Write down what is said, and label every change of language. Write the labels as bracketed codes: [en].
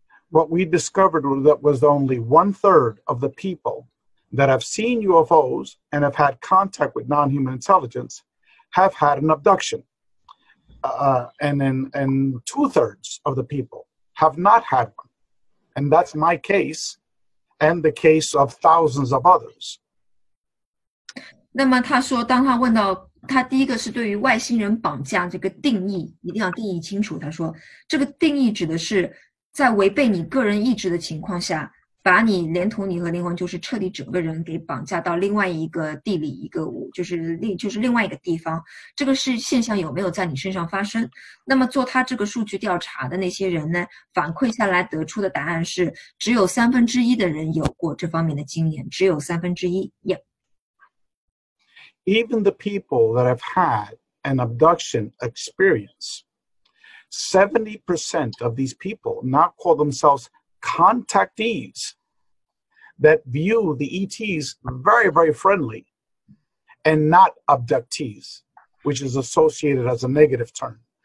[en] What we discovered was only 1/3 of the people that have seen UFOs and have had contact with non-human intelligence have had an abduction. And 2/3 of the people have not had one. And that's my case and the case of thousands of others. [zh] 那么他说，当他问到他第一个是对于外星人绑架这个定义，一定要定义清楚。他说，这个定义指的是在违背你个人意志的情况下，把你连同你和灵魂，就是彻底整个人给绑架到另外一个地理一个就是另外一个地方。这个是现象有没有在你身上发生？那么做他这个数据调查的那些人呢，反馈下来得出的答案是，只有1/3的人有过这方面的经验，只有1/3。 [en] Even the people that have had an abduction experience, 70% of these people now call themselves contactees that view the ETs very, very friendly and not abductees, which is associated as a negative term.